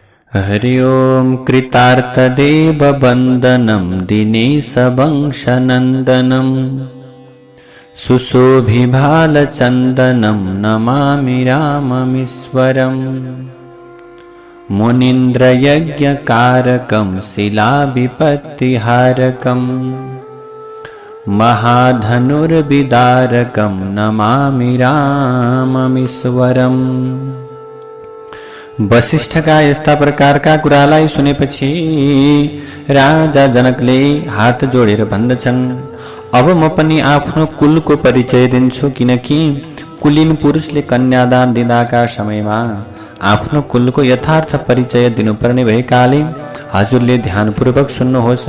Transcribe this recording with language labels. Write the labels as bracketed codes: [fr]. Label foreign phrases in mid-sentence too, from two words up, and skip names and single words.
[sa] हरि ओं कृतार्थदेववन्दनं दिनेशवंशनन्दनं सुशोभिभालचन्दनं नमामि राममीश्वरम् मुनीन्द्रयज्ञकारकं शिलाविपत्तिहारकं महाधनुर्विदारकं नमामि राममीश्वरम्। [ne] वशिष्ठ का यस्ता प्रकारका कुरालाई सुनेपछि राजा जनकले हात जोडेर भन्दछन्, अब म पनि आफ्नो कुलको परिचय दिन्छु, किनकि कुलीन पुरुषले कन्यादान दिँदाका समयमा आफ्नो कुलको यथार्थ परिचय दिनुपर्ने भएकाले हजुरले ध्यानपूर्वक सुन्नुहोस्।